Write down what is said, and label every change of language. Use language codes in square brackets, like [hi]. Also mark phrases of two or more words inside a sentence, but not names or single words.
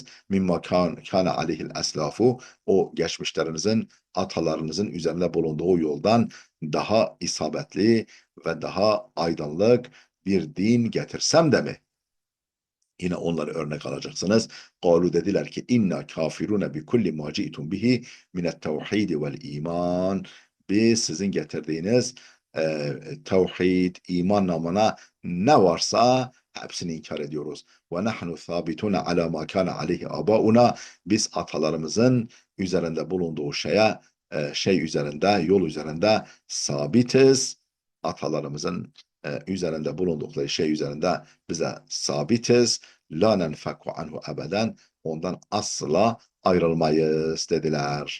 [ar] مما كان عليه الأسلاف, [tr] o geçmişlerinizin, atalarınızın üzerinde bulunduğu yoldan daha isabetli ve daha aydınlık bir din getirsem de mi yine onları örnek alacaksınız? Kalu, dediler ki [ar] إنا كافرون بكل ما جئتم به من التوحيد والإيمان, [tr] biz sizin getirdiğiniz tevhid, iman namına ne varsa hepsini inkar ediyoruz. [ar] ونحن ثابتون على ما كان عليه آباؤنا, [tr] biz atalarımızın üzerinde bulunduğu yol üzerinde sabitiz. Atalarımızın üzerinde bulundukları şey üzerinde bize sabitiz. [ar] لا ننفك عنه أبدا, [tr] ondan asla ayrılmayız dediler.